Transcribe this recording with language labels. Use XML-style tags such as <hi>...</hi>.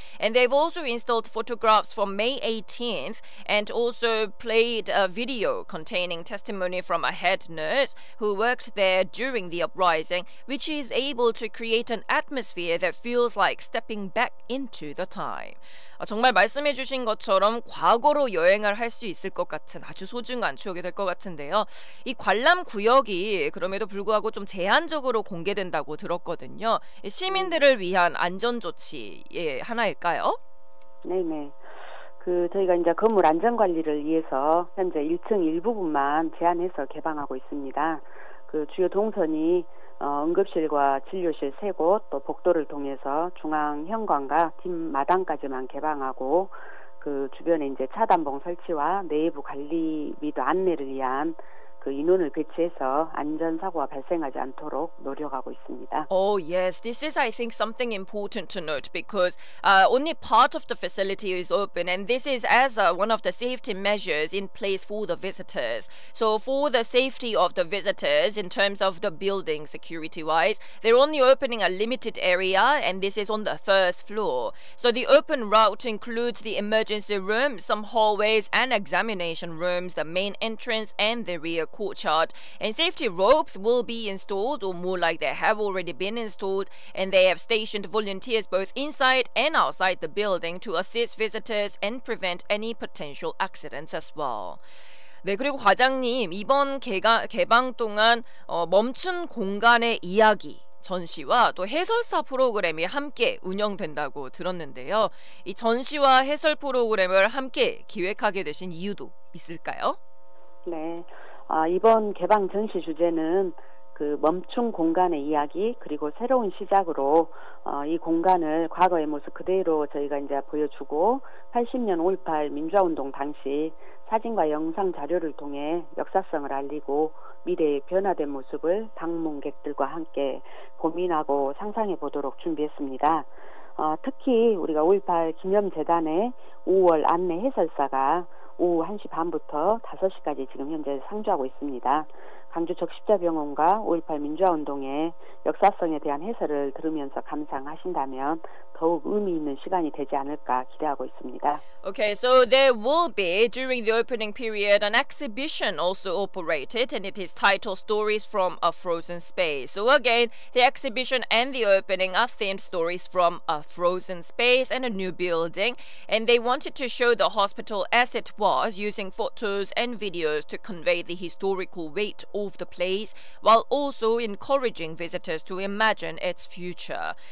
<en>And they've also installed photographs from May 18th and also played a video containing testimony from a head nurse who worked there during the uprising, which is able to create an atmosphere that feels like stepping back into the time.</en> <ko>정말 말씀해주신 것처럼 과거로 여행을 할 수 있을 것 같은 아주 소중한 추억이 될 것 같은데요. 이 관람 구역이 그럼에도 불구하고 좀 제한적으로 공개된다고 들었거든요. 시민들을 위한 안전 조치의 하나일까요? 네네. 저희가 이제 건물 안전 관리를 위해서 현재 1층 일부분만 제한해서 개방하고 있습니다. 주요 동선이 응급실과 진료실 3곳, 또 복도를 통해서 중앙 현관과 뒷마당까지만 개방하고 주변에 이제 차단봉 설치와 내부 관리 및 안내를 위한 인원을 배치해서 안전사고가 발생하지 않도록 노력하고 있습니다.</ko> <en>Oh yes, this is I think something important to note because only part of the facility is open and this is as one of the safety measures in place for the visitors. So for the safety of the visitors in terms of the building security wise, they're only opening a limited area and this is on the first floor. So the open route includes the emergency room, some hallways and examination rooms, the main entrance and the rear courtyard, and safety ropes will be installed, or more like they have already been installed, and they have stationed volunteers both inside and outside the building to assist visitors and prevent any potential accidents as well.</en> <ko>네, 그리고 과장님, 이번 개방 동안 멈춘 공간의 이야기 전시와 또 해설사 프로그램이 함께 운영된다고 들었는데요. 이 전시와 해설 프로그램을 함께 기획하게 되신 이유도 있을까요? 네. 이번 개방 전시 주제는 멈춘 공간의 이야기 그리고 새로운 시작으로 이 공간을 과거의 모습 그대로 저희가 이제 보여주고 80년 5.18 민주화운동 당시 사진과 영상 자료를 통해 역사성을 알리고 미래의 변화된 모습을 방문객들과 함께 고민하고 상상해 보도록 준비했습니다. 특히 우리가 5.18 기념재단의 5월 안내 해설사가 오후 1시 반부터 5시까지 지금 현재 상주하고 있습니다. 광주 적십자병원과 5.18 민주화운동의 역사성에 대한 해설을 들으면서 감상하신다면 더욱 의미 있는 시간이 되지 않을까 기대하고 있습니다.</ko> <en>Okay, so there will be, during the opening period, an exhibition also operated, and it is titled Stories from a Frozen Space. So again, the exhibition and the opening are themed stories from a frozen space and a new building, and they wanted to show the hospital as it was, using photos and videos to convey the historical weight of the place, while also encouraging visitors to imagine its future.</en>